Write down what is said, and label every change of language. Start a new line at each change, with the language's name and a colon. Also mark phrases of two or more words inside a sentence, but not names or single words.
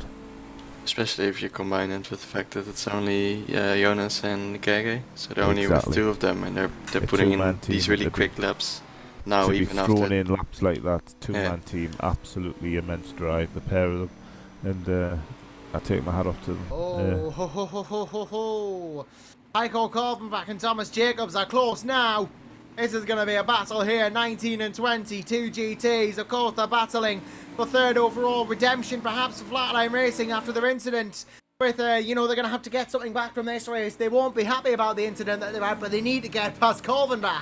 English: Especially if you combine it with the fact that it's only Jonas and Gege, so they're only with two of them, and they're putting in these really quick laps. Now to even be thrown in laps like that, two-man team, absolutely immense drive, the pair of them, and I take my hat off to them. Oh, ho, ho, ho, ho, ho, ho. Heiko Korvenbach and Thomas Jacobs are close now. This is going to be a battle here, 19 and 20, two GTs. Of course, they're battling for third overall redemption, perhaps for Flatline Racing after their incident. With, you know, they're going to have to get something back from this race. They won't be happy about the incident that they've had, but they need to get past Korvenbach.